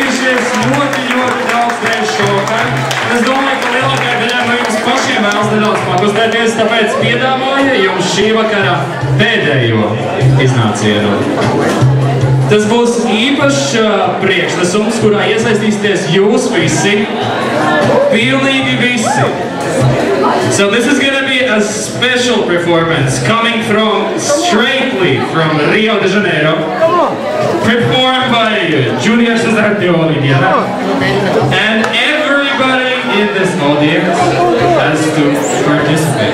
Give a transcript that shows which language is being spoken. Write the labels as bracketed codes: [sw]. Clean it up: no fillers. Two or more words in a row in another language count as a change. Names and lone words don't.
[lv] klausīties ļoti, ļoti daudz reiz šovakar. Es domāju, ka lielākajā daļā no jums pašiem vēlas nedaudz pakustēties, tāpēc piedāvāju jums šī vakara pēdējo iznācienu. Tas būs īpašs priekšnesums, kurā iesaistīsieties jūs visi, pilnīgi visi. [en] So this is going to be a special performance coming straightly from Rio de Janeiro, performed by Junior Cesar Teoria. And everybody in this audience has to participate.